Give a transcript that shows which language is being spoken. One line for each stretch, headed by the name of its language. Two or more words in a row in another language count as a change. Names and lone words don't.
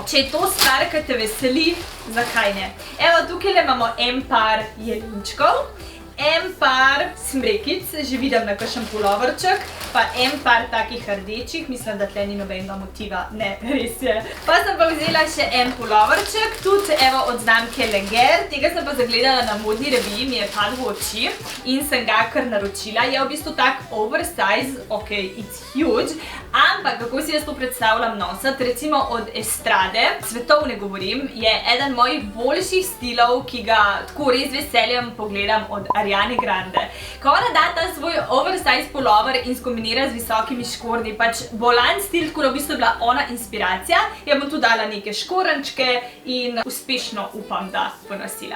Slovenian: Če je to stvar, ki te veseli, zakaj ne? Evo, tukaj imamo en par jelinčkov, en par smrekic, že vidim na kakšen puloverček, pa en par takih rdečih, mislim, da tle ni nobenega motiva, ne, res je. Pa sem pa vzela še en puloverček, tudi evo od znamke Leger, tega sem pa zagledala na modni reviji, mi je padel v oči in sem ga kar naročila. Je v bistvu tak oversize,
English: ok, it's huge,
Slovenian: ampak kako si jaz to predstavljam nositi, recimo od Estrade, svetovne govorim, je eden mojih boljših stilov, ki ga tako res veseljem pogledam od Ariane Grande. Ko ona da ta svoj oversize pulover in skombinira z visokimi škornji, pač bolan stil, tako da v bistvu je bila ona inspiracija, je bom tu dala neke škorenčke in uspešno upam, da bo nosila.